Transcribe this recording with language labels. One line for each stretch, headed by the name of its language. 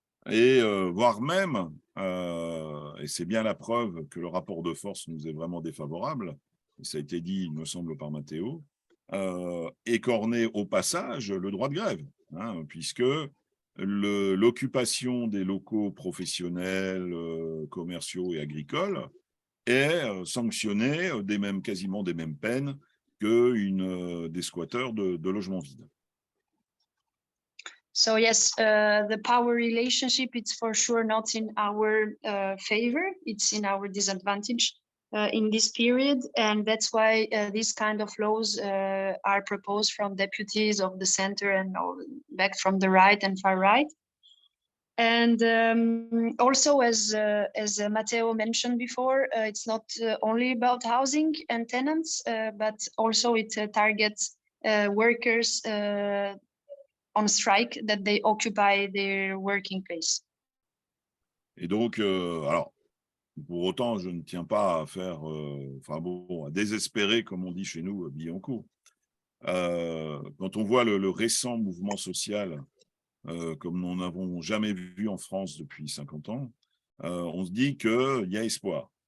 French: Et voire même, et c'est bien la preuve que le rapport de force nous est vraiment défavorable, et ça a été dit, il me semble, par Matteo, écorner au passage le droit de grève, hein, puisque l'occupation des locaux professionnels, commerciaux et agricoles est sanctionnée quasiment des mêmes peines que des squatteurs de logements vides.
English: So yes, the power relationship, it's for sure not in our favor, it's in our disadvantage in this period, and that's why these kind of laws are proposed from deputies of the center and back from the right and far right. And also, as Matteo mentioned before, it's not only about housing and tenants, but also it targets workers on strike, that they occupy their working place.
French: Et donc, alors, pour autant, je ne tiens pas à faire, à désespérer, comme on dit chez nous, Billancourt. Quand on voit le récent mouvement social, comme nous n'avons jamais vu en France depuis 50 ans, on se dit qu'il y a espoir.